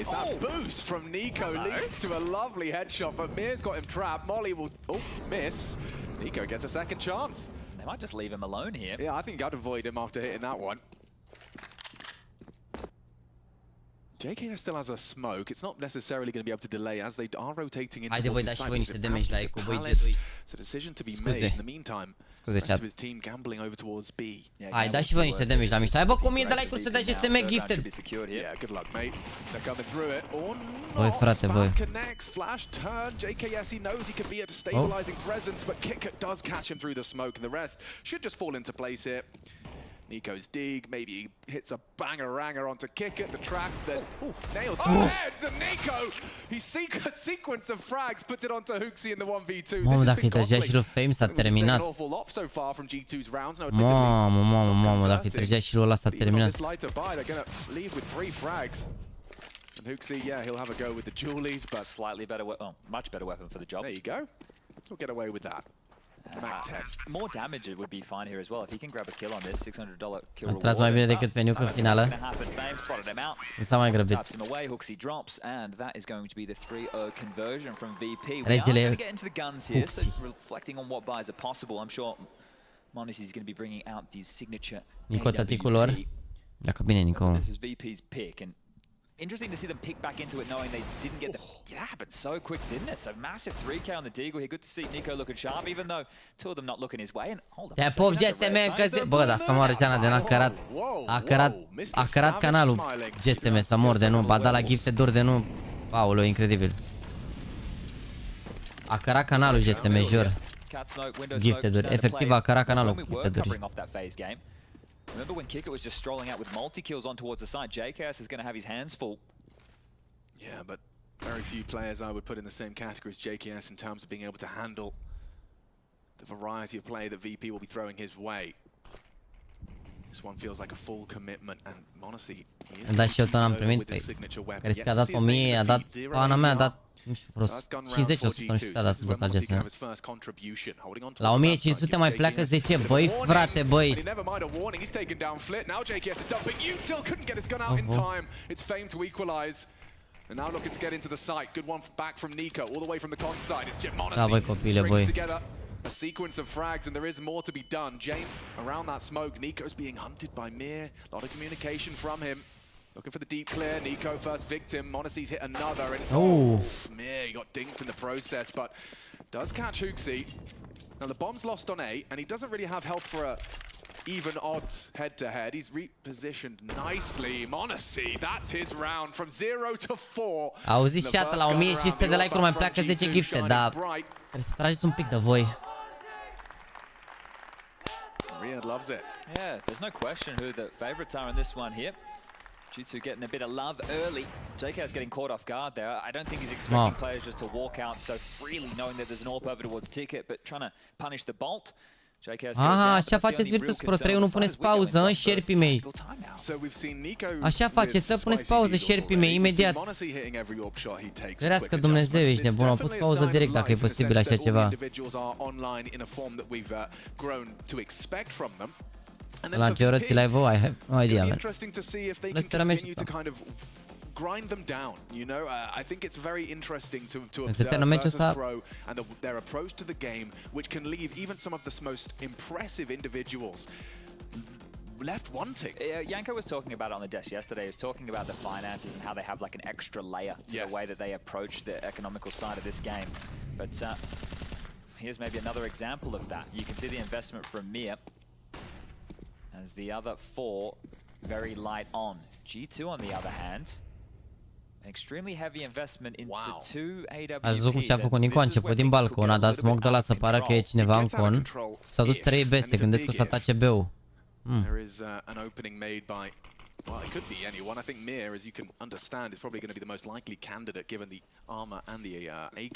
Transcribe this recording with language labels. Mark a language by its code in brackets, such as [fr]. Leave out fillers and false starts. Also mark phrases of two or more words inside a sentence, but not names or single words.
[en] That boost from Nico leads to a lovely headshot, but Mir's got him trapped. Molly will miss. Nico gets a second chance. They might just leave him alone here. Yeah, I think I'd avoid him after hitting that one. JKS still has a smoke. It's not necessarily going to be able to delay as they are rotating into [ro] Haide, voi da și voi niște damage la Eco, voi [en] It's a decision to be made. In the meantime, rest of his team gambling over towards B. [ro] Hai, da și voi niște damage la mișto. Hai, bă, cu 1000 de like-uri să dea GSM gifted. [en] Yeah, good luck, mate. They're coming through it. Or [ro] Voi, frate, voi. [en] Connects, flash turn. JKS, he knows he could be a stabilizing presence, but Kickert does catch him through the smoke, and the rest should just fall into place here. Nico's dig, maybe he hits a banger-ranger onto Kickert, the trap that nails the heads, and Nico, he a sequence of frags, puts it onto HOTSTEPPER in the 1v2. [ro] Mamă, dacă îi trăgea și lui Fame s-a terminat. Mamă, dacă îi trăgea și lui ăla s-a terminat. [en] And HOTSTEPPER, yeah, he'll have a go with the Julies, but slightly better, much better weapon for the job. There you go. He'll get away with that. More damage would be fine here as well. If he can grab a kill on this, $600 kill reward. [ro] Tras mai bine decât pe nuke în finală. Nu s-a mai grăbit. [en] HOTSTEPPER drops, and that is going to be the 3-0 conversion from VP. We are [ro] Rezile [en] going to get into the guns here, so reflecting on what buys are possible. I'm sure Monacy is going to be bringing out these signature [ro] Nico, taticul lor. Dacă bine, Nico. [en] This is VP's pick, and interesting to see them pick back into it knowing they didn't get the... Yeah, but so quick, didn't it? So massive 3K on the Deagle here. Good to see Nico looking sharp, even though 2 of them not looking his way. And hold on. [ro] Te pop GSM că bă, da, să moară Ceana de a cărat canalul GSM să mor de nu. Ba da la gifted de nu. Paolo, incredibil. A cărat canalul GSM, jur. Gifted-uri. Efectiv a cărat canalul gifted-uri. [en] Remember when Kickert was just strolling out with multi-kills on towards the side, JKS is going to have his hands full. Yeah, but very few players I would put in the same category as JKS in terms of being able to handle the variety of play that VP will be throwing his way. This one feels like a full commitment, and Monacy [ro] Am dat și eu tot am primit. Crezi că a dat 1000, a dat pana mea, a dat nu știu, vreo 50, 100, nu știu cât a dat total GSM. La 1500 mai pleacă 10, băi frate, băi. Da, băi, copile, băi. [en] A sequence of frags, and there is more to be done. Jane around that smoke. Nico's being hunted by Mir. A lot of communication from him. Looking for the deep clear. Nico first victim. Monacy's hit another. And it's Mir, he got dinked in the process, but does catch HOTSTEPPER. Now the bomb's lost on A, and he doesn't really have health for a even odds head-to-head. He's repositioned nicely. Monacy, that's his round from 0 to 4. [ro] Auziți chat, la 1500 de like-uri mai pleacă 10 gifte, dar trebuie să trageți un pic de voi. [en] Riyad loves it. Yeah, there's no question who the favourites are in this one here. G2 getting a bit of love early. JK's getting caught off guard there. I don't think he's expecting players just to walk out so freely, knowing that there's an AWP over towards Ticket, but trying to punish the bolt. [ro] Aha, așa faceți VirtusPro 3, nu puneți pauză, șerpii mei. Așa faceți, să puneți pauză, șerpii mei, imediat. Ferească Dumnezeu, ești nebun, am pus pauză direct dacă e posibil așa ceva. La ce oră ți l-ai vă? [en] I have no idea, man. [ro] Lăsă meciul ăsta. [en] Grind them down, you know. I think it's very interesting to [ro] Este [en] observe VirtusPro and their approach to the game, which can leave even some of the most impressive individuals left wanting. Yanko was talking about it on the desk yesterday. He was talking about the finances and how they have like an extra layer to the way that they approach the economical side of this game. But here's maybe another example of that. You can see the investment from Mir as the other four very light on. G2 on the other hand, extremely heavy investment into two AWPs. [ro] Ați văzut ce a făcut Nico? A început din balcon, a dat smoke de la să pară că e cineva în con. S-au dus 3 B, se gândesc că o să atace B-ul. [en] There is an opening made by, well, it could be anyone. I think Mir, as you can understand, is probably going to be the most likely candidate given the armor and the AK.